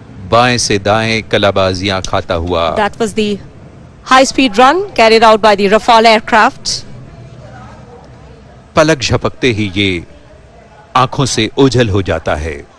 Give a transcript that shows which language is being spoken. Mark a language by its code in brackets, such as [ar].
[hi] बाएं से दाएं कलाबाजियां खाता हुआ। [en] That was the high-speed run carried out by the Rafale aircraft. [hi] पलक झपकते ही ये आंखों से ओझल हो जाता है।